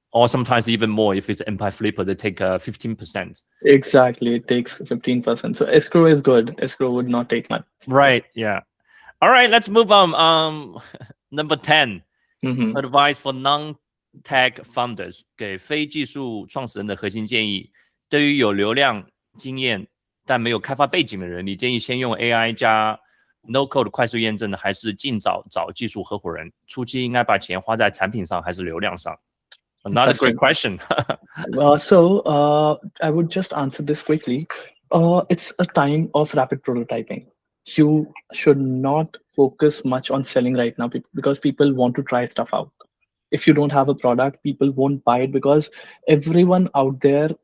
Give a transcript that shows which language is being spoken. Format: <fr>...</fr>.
<en>Or sometimes even more if it's Empire Flipper. They take 15%. Exactly, it takes 15%. So escrow is good. Escrow would not take much. Right. Yeah. All right. Let's move on. Number 10. Advice for non-tech founders.</en> <zh>给非技术创始人的核心建议。对于有流量经验但没有开发背景的人，你建议先用 AI 加 No Code 快速验证的，还是尽早找技术合伙人？初期应该把钱花在产品上还是流量上？</zh> <en>Another great question. I would just answer this quickly. It's a time of rapid prototyping. You should not focus much on selling right now because people want to try stuff out. If you don't have a product, people won't buy it because everyone out there.</en>